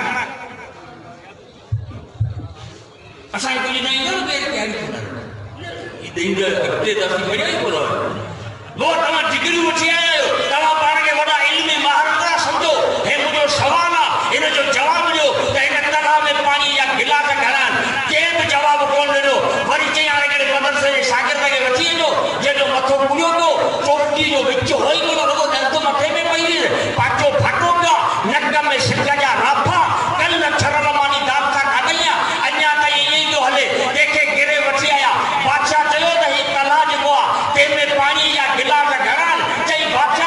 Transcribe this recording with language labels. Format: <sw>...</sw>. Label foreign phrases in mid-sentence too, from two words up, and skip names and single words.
<sd>असांखे कुझु न ईंदो न केरु तयारी ईंदड़ अॻिते त असीं बढ़िया ई कोन वो तव्हां डिग्रियूं वठी आया आहियो, तव्हां पाण खे वॾा इल्मी माहिर था सम्झो, हे मुंहिंजो सवाल आहे, हिन जो जवाबु ॾियो त हिन तलाउ में पाणी जा गिलास घणा आहिनि। कंहिं बि जवाबु कोन ॾिनो। वरी चई हाणे हिकिड़े मदरसे जे शागिर्द खे वठी वञो, जंहिंजो मथो पुॼियो पियो, चोटी जो विच होई कोन, रुॻो दर्द मथे में पई हुई, पाचो फाटो पियो, नक में सिक जा राफा, कल छरल मानी दाब सां खाधईं, अञा ताईं ईअं ई पियो हले, कंहिंखे गिरे वठी आया। बादशाह चयो त ही तलाउ जेको आहे तंहिंमें पाणी जा गिलास घणा आहिनि? चई</sd>